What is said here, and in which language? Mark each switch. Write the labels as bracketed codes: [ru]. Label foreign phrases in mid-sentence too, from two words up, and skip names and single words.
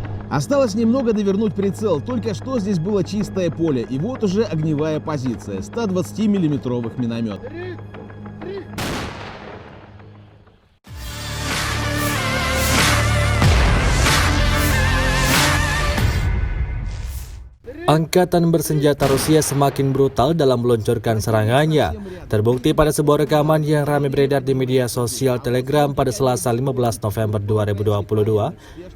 [ru] Осталось немного довернуть прицел, только что здесь было чистое поле, и вот уже огневая позиция, 120-миллиметровых миномет. [id] Angkatan bersenjata Rusia semakin brutal dalam meluncurkan serangannya. Terbukti pada sebuah rekaman yang ramai beredar di media sosial Telegram pada Selasa 15 November 2022.